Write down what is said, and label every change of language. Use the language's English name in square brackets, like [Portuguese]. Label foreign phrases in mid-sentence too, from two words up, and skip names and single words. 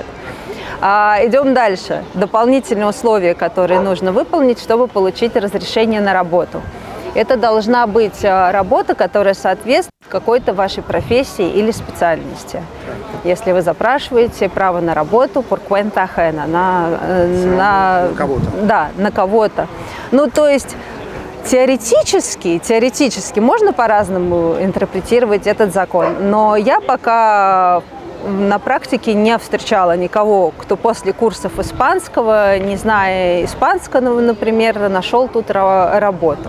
[Russian] Идем дальше. Дополнительные условия, которые нужно выполнить, чтобы получить разрешение на работу. Это должна быть работа, которая соответствует какой-то вашей профессии или специальности. Если вы запрашиваете право на работу [Spanish] por cuenta ajena, [Russian] на кого-то. Да, на кого-то. Ну, то есть теоретически можно по-разному интерпретировать этот закон, но я пока на практике не встречала никого, кто после курсов испанского, не зная испанского, например, нашел тут работу.